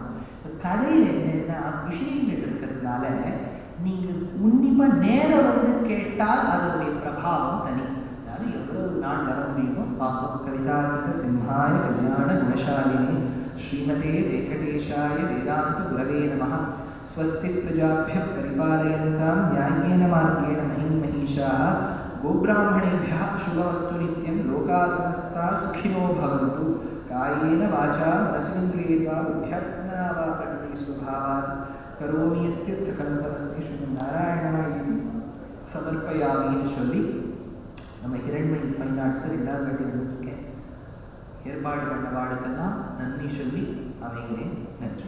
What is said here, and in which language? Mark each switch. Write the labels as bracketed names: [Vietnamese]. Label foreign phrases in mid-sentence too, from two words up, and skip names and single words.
[Tamil] கதையில் என்னென்னா விஷயங்கள் இருக்கிறதுனால நீங்கள் உன்னிப்பாக நேரம் கேட்டால் அதனுடைய பிரபாவம் தனி. அதனால எவ்வளவு நாள் வர முடியுமோ பார்ப்போம். [Sanskrit] कवितार्किक सिंहाय कल्याण गुणशालिने श्रीमते वेङ्कटेशाय वेदान्त गुरवे नमः. स्वस्ति प्रजाभ्यः परिपालयन्तां न्याय्येन मार्गेण महीं महिषाः. गोब्राह्मणेभ्यः शुभमस्तु नित्यं. लोकाः समस्ताः सुखिनो भवन्तु. कायेन वाचा मनसेन्द्रियेर्वा बुद्ध्यात्मना वा प्रकृति स्वभावात् करोमि यत् सकलं परस्मै श्रीमन्नारायणाय समर्पयामिன்னு [Tamil] சொல்லி நம்ம ஹிரண்மயி ஃபைன் ஆர்ட்ஸ்க்கு 2வது வாட்டி வந்திருக்கேன். ஏற்பாடு பண்ண வாடுக்கெல்லாம் நன்றி சொல்லி அமைகிறேன்.